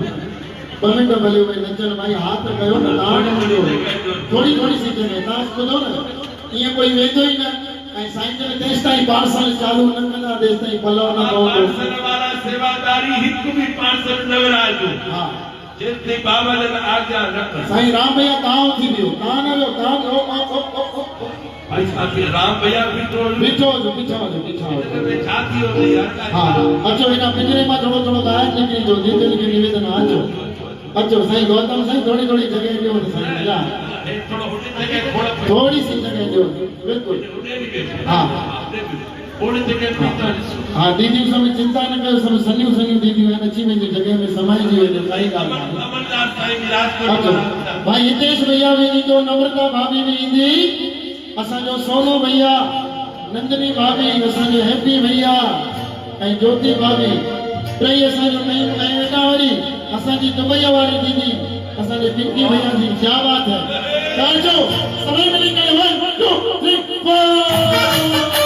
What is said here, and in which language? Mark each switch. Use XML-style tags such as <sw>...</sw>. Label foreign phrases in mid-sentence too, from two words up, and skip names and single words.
<sd>ॿ मिंट भले उहे नचनि भाई हाथ कयो न तव्हां थोरी थोरी सी जॻह तव्हां ॿुधो न ईअं कोई वेंदो ई न ऐं साईं जन तेसि ताईं पार्सल चालू न कंदा तेसि ताईं पलव न पवंदो। पार्सल वारा सेवादारी हिकु बि पार्सल न विराइजो। हा जेसिताईं बाबा जन आज्ञा न कर। साईं राम भैया तव्हां थी वियो तव्हां न वियो तव्हां भाई साहब राम भैया बीठो बीठो हुजो बीठा हुजो बीठा हुजो। छा थी वियो यार? हा अचो हिन पिंजरे मां थोरो थोरो ॿाहिरि निकिरी जो दीदी खे निवेदन अचो अचो साईं गौतम साईं</sd> <hi>थोड़ी थोड़ी जगह</hi> <sd>ॾियो न साईं जा</sd> <hi>थोड़ी सी जगह</hi> <sd>ॾियो बिल्कुल। हाँ हाँ दीदी सब चिंता न कयो सब सन्यूं सन्यूं दीदियूं आहिनि अची वञे जगह में समाइजी वञे काई ॻाल्हि नाहे। अचो भाई हितेश भैया बि ईंदो नम्रता भाभी बि ईंदी असांजो सोनू भैया नंदनी भाभी असांजो हैप्पी भैया ऐं ज्योति भाभी टई असांजो नयूं ऐं वेटा वरी असांजी दुबई वारी दीदी असांजे पिंकी भैया जी</sd> <hi>क्या बात है</hi> <sd>काजो सभी मिली करे 1 2 3 4</sd>